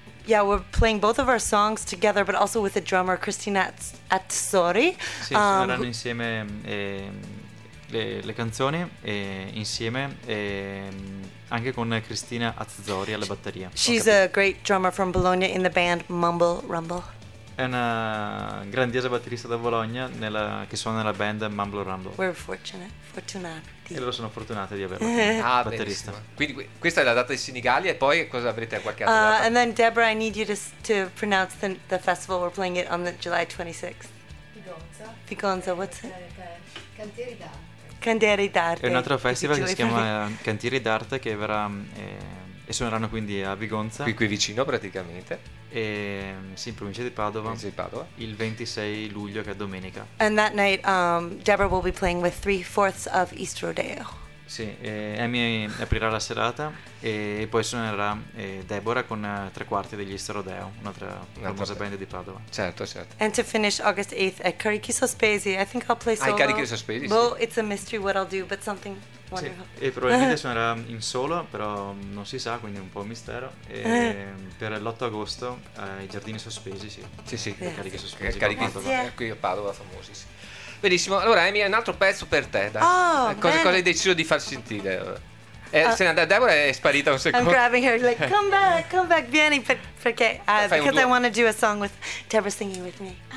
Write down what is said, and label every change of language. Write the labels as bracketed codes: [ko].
[en] We're playing both of our songs together, but also with the drummer Christina Azzori. [it] Sì, suoneranno insieme le canzoni e insieme e anche con Christina Azzori alla batteria. [en] She's a great drummer from Bologna in the band Mumble Rumble. [it] È una grandiosa batterista da Bologna che suona nella band Mumble Rumble. [en] We're [it] fortunati. E loro sono fortunati di averla. Ah, batterista. Benissimo. Quindi questa è la data di Senigallia e poi cosa avrete a qualche altra data? [en] And then Deborah, I need you to pronounce the festival we're playing it on the July 26th. [it] Figonza, [en] what's it? [it] Cantieri d'arte. Cantieri d'arte. È un altro festival che si chiama Cantieri d'arte che verrà e suoneranno quindi a Vigonza. Qui vicino praticamente. E, sì, in provincia di Padova. Provincia di Padova. Il 26 luglio, che è domenica. [en] And that night Deborah will be playing with 3/4 of East Rodeo. [it] Sì, Amy aprirà la serata e poi suonerà Deborah con 3/4 degli East Rodeo, un'altra famosa band di Padova. Certo, certo. [en] And to finish August 8th at Carichi Sospesi, I think I'll play solo. [it] Ai Carichi Sospesi, sì. [en] Well, it's a mystery what I'll do, but something... [it] Sì, e probabilmente suonerà in solo, però non si sa, quindi è un po' un mistero. E per l'8 agosto ai Giardini Sospesi, sì. Sì, sì, [en] yeah. Carichi Sospesi. [it] Carichi Sospesi, qui a Padova, famosi, sì. Benissimo, allora Amy, un altro pezzo per te. Dai. Oh, cosa hai deciso di far sentire? Se n'è andata, Deborah è sparita un secondo. [en] I'm grabbing her, like, come back, [it] vieni, perché [en] because I want to do a song with Deborah singing with me.